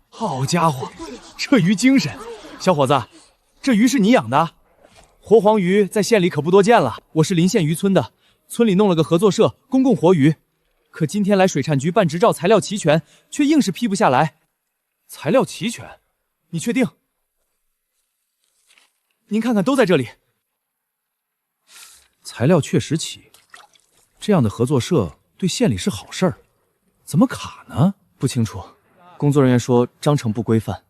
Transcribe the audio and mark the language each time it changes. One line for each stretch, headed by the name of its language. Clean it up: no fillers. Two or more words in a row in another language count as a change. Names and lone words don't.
Chinese: 好家伙，這魚精神！小伙子，這魚是你養的？活黃魚在縣裡可不多見了。我是臨縣漁村的，村裡弄了個合作社，公供活魚。可今天來水產局辦執照，材料齊全，卻硬是批不下來。材料齊全？你確定？您看看，都在这里。材料确实齐，这样的合作社对县里是好事儿，怎么卡呢？不清楚，工作人员说章程不规范。